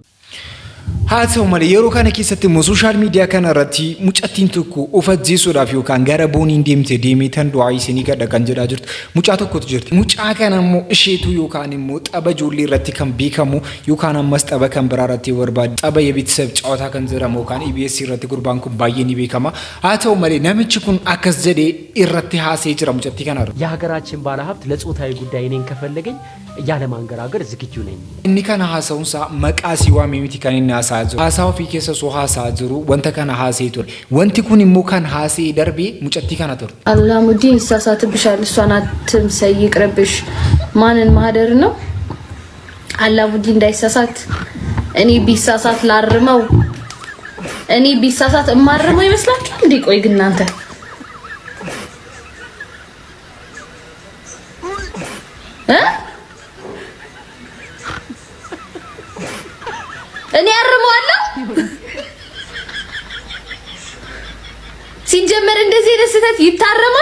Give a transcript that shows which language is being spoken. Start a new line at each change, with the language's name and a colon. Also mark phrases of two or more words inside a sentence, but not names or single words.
Oromo: haa ta'u malee yeroo kana keessatti immoo
English: sooshaal miidiyaa
Oromo: kana irratti mucattiin tokko of ajjeesuudhaaf yookaan gara booniin deemee tan du'aa isinii gadha kan jedhaa jirtu mucaa tokkotu jirti. Mucaa kana immoo isheetu yookaan immoo tapha ijoollee irratti kan beekamu yookaan ammas tapha kan biraa irratti barbaadu tapha የቤተሰብ ጨዋታ kan jedhamu yookaan EBS irratti gurbaan kun baay'ee ni beekama. haa ta'u malee namichi kun akkas jedhee irratti haasee jira mucattii kana irratti.
Amharic: የሀገራችን ባለሀብት ለጾታዊ ጉዳይ እኔን ከፈለገኝ ያለ ማንገራገር ዝግጁ ነኝ።
Oromo: inni kana haasa'uunsaa maqaa siwaamee miti kan inni haasa'aa jiru. Haasawa ofii keessa soo haasa'aa jiru wanta kana haasa'ee ture. Wanti kun immoo kan haasa'ee darbee mucattii kana ture.
Amharic: አላሙዲን ይሳሳትብሻል፣ እሷን አትምሰይ፣ ይቅርብሽ። ማንን ማህደር ነው? አላሙዲን እንዳይሳሳት እኔ ቢሳሳት ላርመው፣ እኔ ቢሳሳት እማርመው ይመስላችኋል እንዴ? ቆይ ግን እናንተ እኔ አርመዋለሁ ሲጀመር እንደዚህ ደስተት ይታረማል።